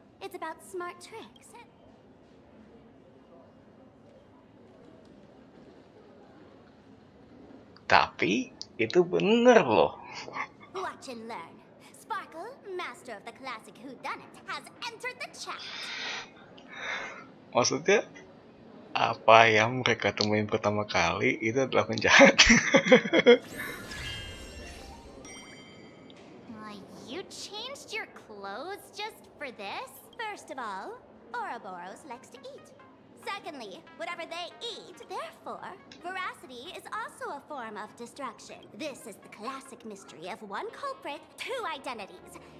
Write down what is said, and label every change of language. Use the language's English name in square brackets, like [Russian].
[English] It's about smart tricks. [Indonesian] Tapi itu bener loh. [English] Watch and learn. Sparkle, master of the classic whodunit, has entered the chat. [Indonesian] Maksudnya apa yang mereka temuin pertama kali itu adalah penjahat. [English] You changed your clothes just for this? First of all, Ouroboros likes to eat. Secondly, whatever they eat, therefore, veracity is also a form of destruction. This is the classic mystery of one culprit, two identities.